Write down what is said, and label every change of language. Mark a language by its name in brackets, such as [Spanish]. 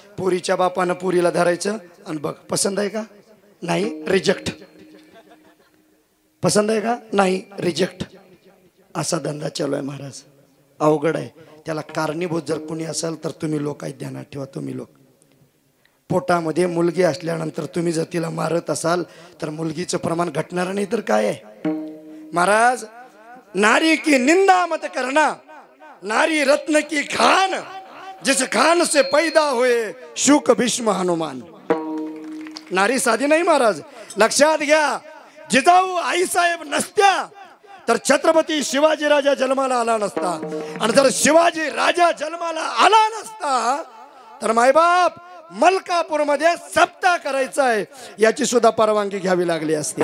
[Marathi] पुरीच्या बापानं पुरीला धरायचं आणि बघ पसंत आहे का? नाही, रिजेक्ट. पसंत आहे का? नाही, रिजेक्ट. असा धंदा चालू आहे महाराज. अवघड आहे. त्याला कारणीभूत जर कोणी असेल तर तुम्ही लोक आहेत, ध्यानात ठेवा. तुम्ही लोक पोटामध्ये मुलगी असल्यानंतर तुम्ही जर तिला मारत असाल तर मुलगीचं प्रमाण घटणार नाही तर काय आहे महाराज? [Hindi] नारी की निंदा मत करना, नारी रत्न की खान, जिस खान से पैदा हुए शुक भीष्म हनुमान. [Marathi] नारी साधी नाही महाराज, लक्षात घ्या. जिजाऊ आईसाहेब नसत्या तर छत्रपती शिवाजी राजा जन्माला आला नसता, आणि जर शिवाजी राजा जन्माला आला नसता तर मायबाप मलकापूरमध्ये सप्ताह करायचा आहे याची सुद्धा परवानगी घ्यावी लागली असती.